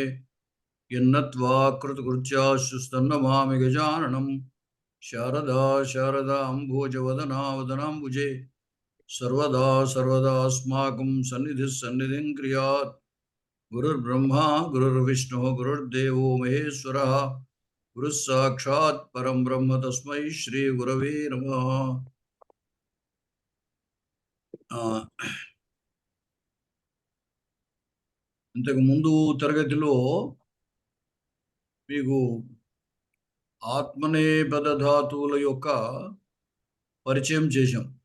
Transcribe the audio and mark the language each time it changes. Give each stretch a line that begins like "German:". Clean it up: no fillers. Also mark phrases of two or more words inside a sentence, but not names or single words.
Sanskrit: यन्नत्वा कृतकृत्याश्रुस्तन्नमामि गजाननं शारदा शारदाम्भोजवदना वदनाम्बुजे सर्वदा सर्वदास्माकं सन्निधिः सन्निधिं क्रियात् गुरुर्ब्रह्मा गुरुर्विष्णुः गुरुर्देवो महेश्वरः गुरुः साक्षात् परं ब्रह्म तस्मै श्री गुरवे नमः।
Telugu: ఇంతకు ముందు తరగతిలో మీకు ఆత్మనేపద ధాతువుల యొక్క పరిచయం చేశాం.